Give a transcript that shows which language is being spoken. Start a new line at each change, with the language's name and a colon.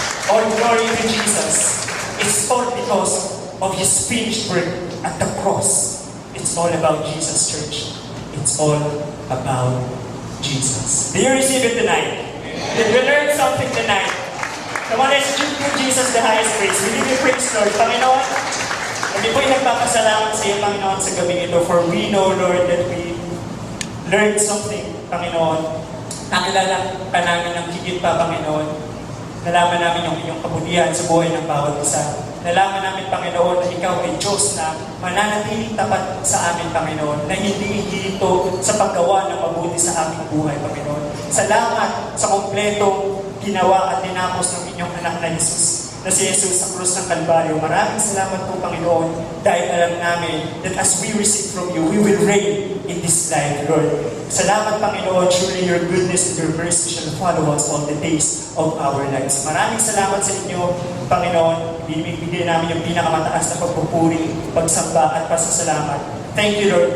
English: All glory to Jesus. It's all because of His finished work at the cross. It's all about Jesus, church. It's all about Jesus. Do you receive it tonight? Did we learn something tonight? Come on, let's give Jesus the highest praise. We give you praise, Lord.
Filipino: Panginoon, kami po'y nagpapasalamat sa iyo, Panginoon, sa gabi ito.
English: For we know, Lord, that we learned something, Panginoon.
Filipino: Nakilala ka namin ng higit pa, Panginoon. Nalaman namin yung inyong kabutihan sa buhay ng bawat isa. Nalaman namin, Panginoon, na Ikaw ay Diyos na mananatiling tapat sa amin, Panginoon, na hindi hinto sa paggawa ng mabuti sa aming buhay, Panginoon. Salamat sa kompletong ginawa at tinapos ng inyong anak na Jesus, na si Jesus sa krus ng Kalbaryo. Maraming salamat po, Panginoon, dahil alam namin
English: that as we receive from you, we will reign in this life, Lord.
Filipino: Salamat, Panginoon.
English: Surely your goodness and your mercy shall follow us all the days of our lives.
Filipino: Maraming salamat sa inyo, Panginoon. Binibigay namin yung pinakamataas na pagpupuri, pagsamba at pasasalamat.
English: Thank you, Lord.